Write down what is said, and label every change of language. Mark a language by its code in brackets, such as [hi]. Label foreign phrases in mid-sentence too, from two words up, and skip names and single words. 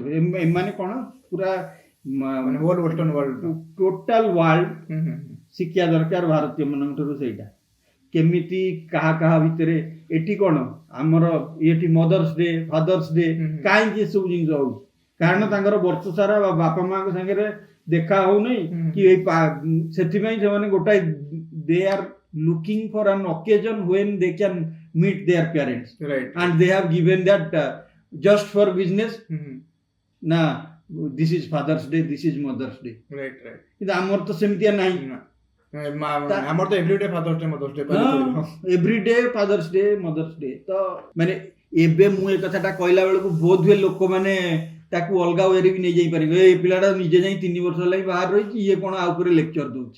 [or] ଏମାନେ କ'ଣ ପୁରା [en] total world [or] ଶିଖିବା ଦରକାର ଭାରତୀୟ ମାନଙ୍କ ଠାରୁ। ସେଇଟା କେମିତି କାହା ଭିତରେ, ଏଠି କ'ଣ ଆମର ଏଠି [en] mother's day, father's day, [or] କାହିଁକି ଏସବୁ ଜିନିଷ ହଉଛି? କାରଣ ତାଙ୍କର ବର୍ଷ ସାରା ବାପା ମାଙ୍କ ସାଙ୍ଗରେ ଦେଖା ହଉନାହିଁ କି ସେଥିପାଇଁ ସେମାନେ ଗୋଟାଏ [en] they are looking for an occasion when they can meet their parents right and they have given that just for business ନା this is father's day, this is mother's day, right right [or] କିନ୍ତୁ ଆମର ତ ସେମିତିଆ ନାହିଁ। ଆମର ତ [en] everyday father's day mother's day everyday father's day mother's day. [or] ତ ମାନେ ଏବେ ମୁଁ ଏ କଥାଟା କହିଲା ବେଳକୁ ବୋଧ ହୁଏ ଲୋକମାନେ ତାକୁ ଅଲଗା ୱେରେ ବି ନେଇଯାଇ ପାରିବେ, ଏ ପିଲାଟା ନିଜେ ଯାଇ 3 ବର୍ଷ ହେଲା ବାହାରେ ରହିଛି, ଇଏ କଣ ଆଉ ଉପରେ ଲେକ୍ଚର ଦଉଛି।